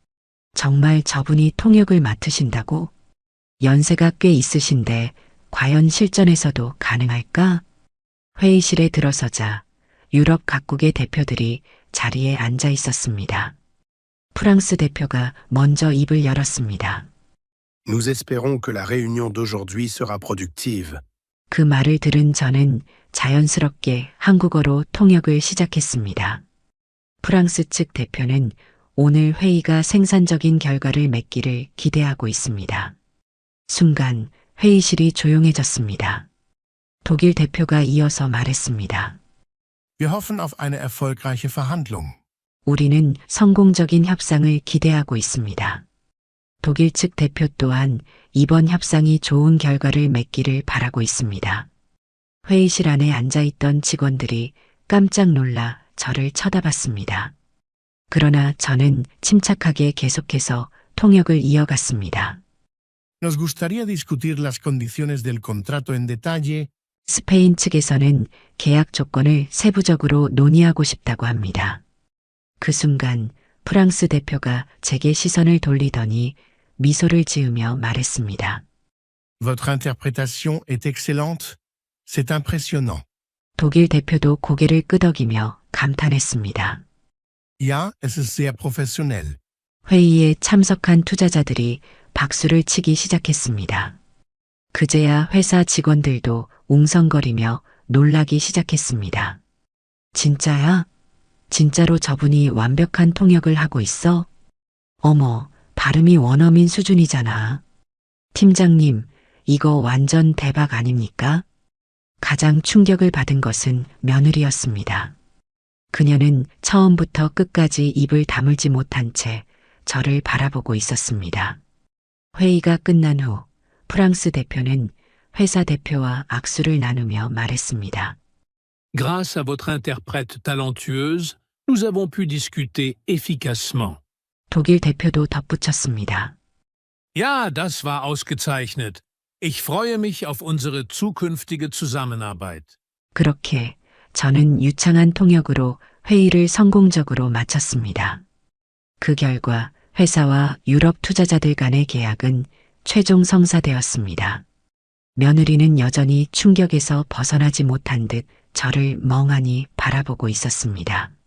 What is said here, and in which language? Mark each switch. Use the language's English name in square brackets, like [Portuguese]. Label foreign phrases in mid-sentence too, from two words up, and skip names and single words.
[Korean] 정말 저분이 통역을 맡으신다고? 연세가 꽤 있으신데 과연 실전에서도 가능할까? 회의실에 들어서자 유럽 각국의 대표들이 자리에 앉아 있었습니다. 프랑스 대표가 먼저 입을 열었습니다. [French] Nous espérons que la réunion d'aujourd'hui sera productive. [Korean] 그 말을 들은 저는 자연스럽게 한국어로 통역을 시작했습니다. 프랑스 측 대표는 오늘 회의가 생산적인 결과를 맺기를 기대하고 있습니다. 순간 회의실이 조용해졌습니다. 독일 대표가 이어서 말했습니다. [German] Wir hoffen auf eine erfolgreiche Verhandlung. [Korean] 우리는 성공적인 협상을 기대하고 있습니다. 독일 측 대표 또한 이번 협상이 좋은 결과를 맺기를 바라고 있습니다. 회의실 안에 앉아있던 직원들이 깜짝 놀라 저를 쳐다봤습니다. 그러나 저는 침착하게 계속해서 통역을 이어갔습니다. [Spanish] Nos gustaría discutir las condiciones del contrato en detalle. [Korean] 스페인 측에서는 계약 조건을 세부적으로 논의하고 싶다고 합니다. 그 순간 프랑스 대표가 제게 시선을 돌리더니 미소를 지으며 말했습니다. [French] Votre interprétation est excellente. C'est impressionnant. [Korean] 독일 대표도 고개를 끄덕이며 감탄했습니다. [German] Ja, es ist sehr professionell. [Korean] 회의에 참석한 투자자들이 박수를 치기 시작했습니다. 그제야 회사 직원들도 웅성거리며 놀라기 시작했습니다. 진짜야? 진짜로 저분이 완벽한 통역을 하고 있어? 어머, 발음이 원어민 수준이잖아. 팀장님, 이거 완전 대박 아닙니까? 가장 충격을 받은 것은 며느리였습니다. 그녀는 처음부터 끝까지 입을 다물지 못한 채 저를 바라보고 있었습니다. 회의가 끝난 후 프랑스 대표는 회사 대표와 악수를 나누며 말했습니다. [French] Grâce à votre interprète talentueuse, nous avons pu discuter efficacement. [Korean] 독일 대표도 덧붙였습니다. [German] Ja, das war ausgezeichnet. Ich freue mich auf unsere zukünftige Zusammenarbeit. [Korean] 그렇게 저는 유창한 통역으로 회의를 성공적으로 마쳤습니다. 그 결과 회사와 유럽 투자자들 간의 계약은 최종 성사되었습니다. 며느리는 여전히 충격에서 벗어나지 못한 듯 저를 멍하니 바라보고 있었습니다.